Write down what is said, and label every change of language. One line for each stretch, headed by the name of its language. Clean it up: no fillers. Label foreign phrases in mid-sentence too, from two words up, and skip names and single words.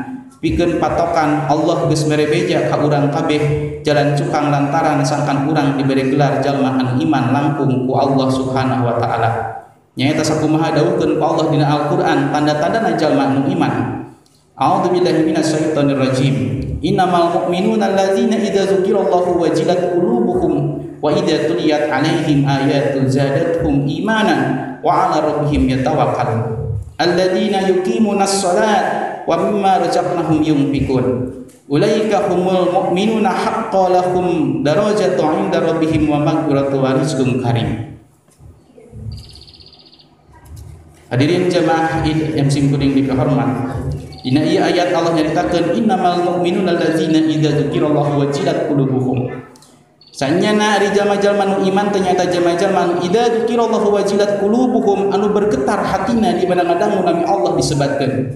Sundanese: Pikeun patokan Allah geus mere beja ka urang kabeh jalan cukang lantaran sangkan urang dibere gelar jalma anu iman langkung ku Allah
Arabic: سبحانه وتعالى.
Sundanese: Nyaeta sakumaha dawuhkeun ku Allah dina Al-Qur'an tanda-tandana jalma anu iman.
Arabic: أعوذ بالله من الشيطان الرجيم. إنما المؤمنون الذين إذا ذكر الله وجلت قلوبهم وإذا تليت عليهم آياته زادتهم إيمانا وعلى ربهم يتوكلون. الذين يقيمون الصلاة ومما رزقناهم ينفقون. أولئك هم المؤمنون حقا لهم درجات عند ربهم ومغفرة ورزق كريم.
Sundanese: Hadirin jamaah yang simkuring dihormat. Dina ieu ayat Allah nyaritakeun
Arabic: إنما المؤمنون الذين إذا ذكر الله وجلت قلوبهم.
Sundanese: Sanyana ari jalma-jalma nu iman ternyata jalma-jalma nu
Arabic: إذا ذكر الله وجلت قلوبهم
Sundanese: anu bergetar hatina di mana ngadangu nami Allah disebatkeun.